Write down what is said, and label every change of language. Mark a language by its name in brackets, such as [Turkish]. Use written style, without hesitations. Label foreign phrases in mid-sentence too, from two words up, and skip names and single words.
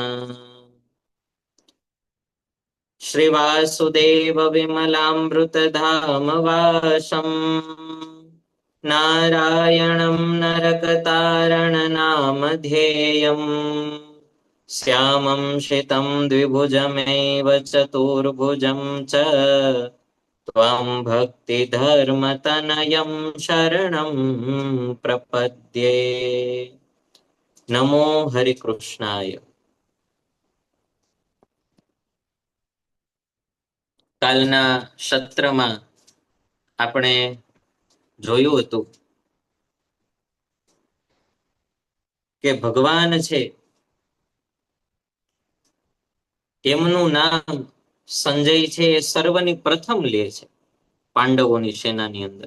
[Sanskrit] श्रीवासुदेव विमलामृतधाम वासं नारायणं नरकतारणनामधेयम् श्यामं शितं द्विभुजमेव चतुर्भुजं च त्वं भक्तिधर्मतनयं शरणं प्रपद्ये। नमो हरिकृष्णाय। [Gujarati] કાલના સત્રમાં આપણે જોયું હતું કે ભગવાન છે એમનું નામ સંજય છે એ સર્વની પ્રથમ લે છે પાંડવોની સેનાની અંદર.